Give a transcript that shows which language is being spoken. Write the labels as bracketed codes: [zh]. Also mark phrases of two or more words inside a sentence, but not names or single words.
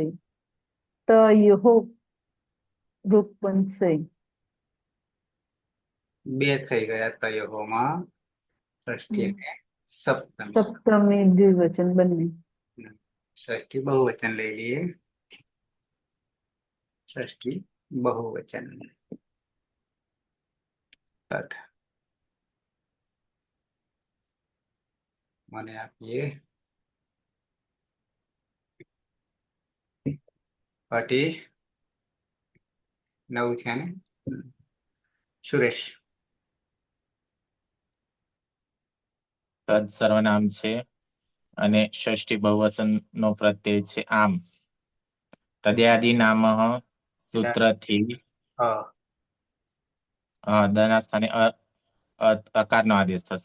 [gu] તયોહો રૂપ બનશે. બે થઈ ગયા તયોહોમાં. ષષ્ઠી અને સપ્તમી. સપ્તમી દ્વિવચન બંને. ષષ્ઠી બહુવચન લઈ લઈએ. [sa] षष्ठी बहुवचन तत् [gu] મને આપીએ પાટી 9 થયા ને સુરેશ તદ સર્વનામ છે અને ષષ્ઠી બહુવચન નો પ્રત્યય છે આમ તદ્યાદિ નામ સૂત્રથી દના સ્થાને અકારનો આદેશ થશે.